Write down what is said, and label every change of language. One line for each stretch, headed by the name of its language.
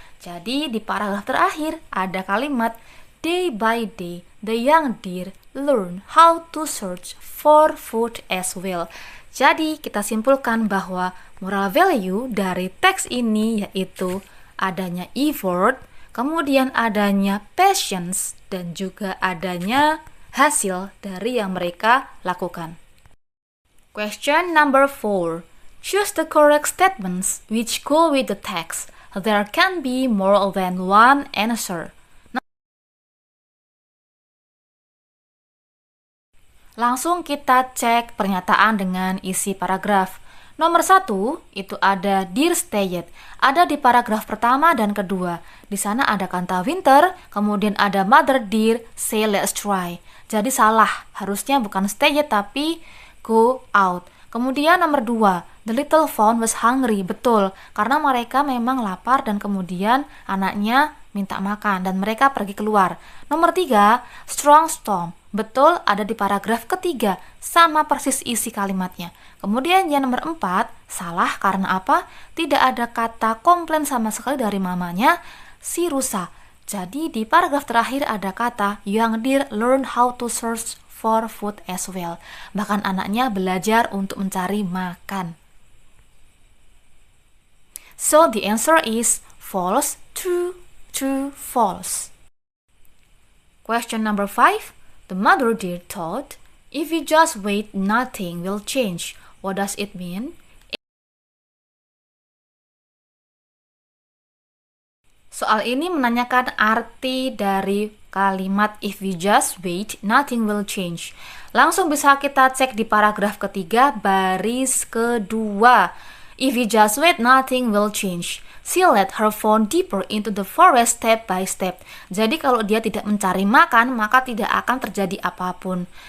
Indonesian: Jadi di paragraf terakhir ada kalimat
English: day by day the young deer learn how to search for food as well.
Indonesian: Jadi kita simpulkan bahwa moral value dari teks ini yaitu adanya effort, kemudian adanya patience, dan juga adanya hasil dari yang mereka lakukan.
English: Question number 4. Choose the correct statements which go with the text. There can be more than one answer.
Indonesian: Langsung kita cek pernyataan dengan isi paragraf. Nomor 1, itu ada Dear Stayed. Ada di paragraf pertama dan kedua. Di sana ada kata winter, kemudian ada
English: Mother Dear, say let's try.
Indonesian: Jadi salah, harusnya bukan stayed tapi go out. Kemudian nomor 2,
English: the little fawn was hungry.
Indonesian: Betul, karena mereka memang lapar dan kemudian anaknya minta makan dan mereka pergi keluar. Nomor 3, strong storm. Betul, ada di paragraf ketiga, sama persis isi kalimatnya. Kemudian yang nomor 4, salah karena apa? Tidak ada kata komplain sama sekali dari mamanya, si rusa. Jadi di paragraf terakhir ada kata
English: young deer learn how to search for food as well.
Indonesian: Bahkan anaknya belajar untuk mencari makan.
English: So the answer is false, true, true, false. Question number 5. The mother deer thought, if you just wait, nothing will change. What does it mean?
Indonesian: Soal ini menanyakan arti dari kalimat
English: if we just wait, nothing will change.
Indonesian: Langsung bisa kita cek di paragraf ketiga, baris kedua.
English: If we just wait, nothing will change. She led her fawn deeper into the forest step by step.
Indonesian: Jadi kalau dia tidak mencari makan, maka tidak akan terjadi apapun.